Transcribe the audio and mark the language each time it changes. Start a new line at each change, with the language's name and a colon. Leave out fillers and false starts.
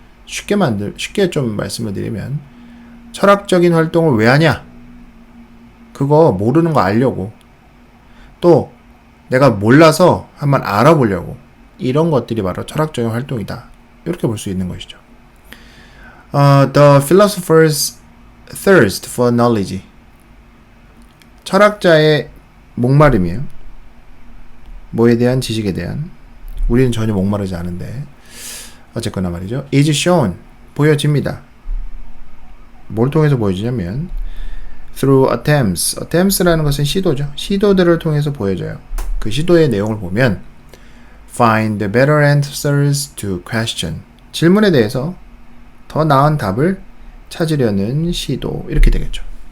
Korean: 쉽게 좀 말씀을 드리면, 철학적인 활동을 왜 하냐? 그거 모르는 거 알려고. 또, 내가 몰라서 한번 알아보려고. 이런 것들이 바로 철학적인 활동이다. 이렇게 볼 수 있는 것이죠.
English: The philosopher's thirst for knowledge.
Korean: 철학자의 목마름이에요. 뭐에 대한? 지식에 대한. 우리는 전혀 목마르지 않은데 어쨌거나 말이죠.
English: is shown,
Korean: 보여집니다. 뭘 통해서 보여지냐면
English: through attempts
Korean: 라는 것은 시도죠. 시도들을 통해서 보여져요. 그 시도의 내용을 보면
English: find better answers to question,
Korean: 질문에 대해서 더 나은 답을 찾으려는 시도, 이렇게 되겠죠.